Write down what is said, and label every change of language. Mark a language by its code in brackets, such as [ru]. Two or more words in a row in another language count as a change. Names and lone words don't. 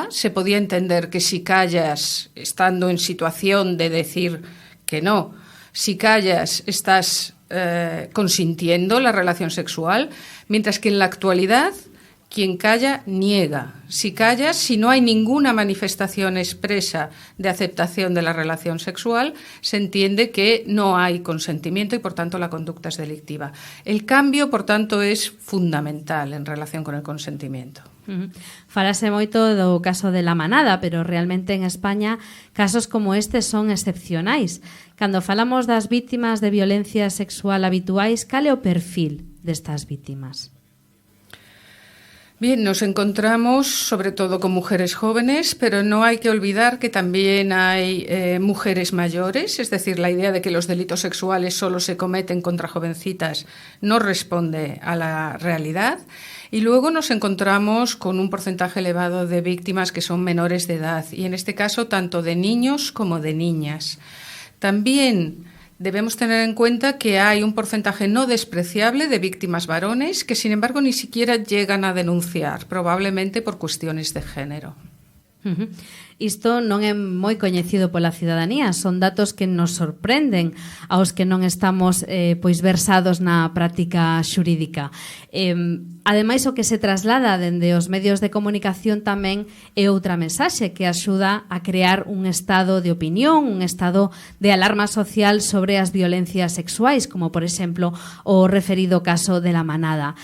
[es] Se podía entender que si callas estando en situación de decir que no, si callas estás consintiendo la relación sexual, mientras que en la actualidad quien calla niega. Si callas, si no hay ninguna manifestación expresa de aceptación de la relación sexual, se entiende que no hay consentimiento y por tanto la conducta es delictiva. El cambio, por tanto, es fundamental en relación con el consentimiento. [gl] Falase moito do caso de La Manada, pero realmente en España casos como este son excepcionais. Cando falamos das vítimas de violencia sexual habituais, cal é o perfil destas vítimas? [es] Bien, nos encontramos sobre todo con mujeres jóvenes, pero no hay que olvidar que también hay mujeres mayores, es decir, la idea de que los delitos sexuales solo se cometen contra jovencitas no responde a la realidad. Y luego nos encontramos con un porcentaje elevado de víctimas que son menores de edad, y en este caso tanto de niños como de niñas. También debemos tener en cuenta que hay un porcentaje no despreciable de víctimas varones que, sin embargo, ni siquiera llegan a denunciar, probablemente por cuestiones de género. [gl] Isto non é moi coñecido pola cidadanía, son datos que nos sorprenden aos que non estamos pois versados na práctica xurídica. Ademais, o que se traslada dende os medios de comunicación tamén é outra mensaxe que axuda a crear un estado de opinión, un estado de alarma social sobre as violencias sexuais, como por exemplo o referido caso de La Manada.